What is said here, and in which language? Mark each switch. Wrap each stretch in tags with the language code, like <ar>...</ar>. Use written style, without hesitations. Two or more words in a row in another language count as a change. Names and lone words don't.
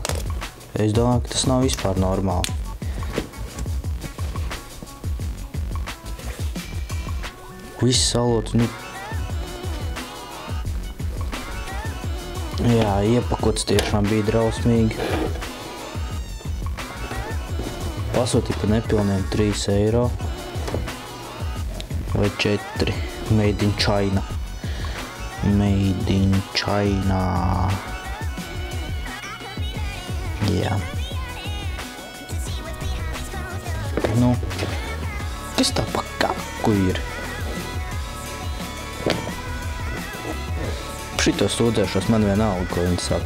<lv>Es domāju, ka tas nav vispār normāli. Viss salots, Jā, iepakots tiešām bija drausmīgi. Pasūtīja par nepilniem 3 eiro. Vai 4.</lv> <en>Made in China. Made in China.</en> <lv>Jā. Kas tā pa kaku ir? Šito sūdzēšos, man vienalga, ko viņi saka.</lv>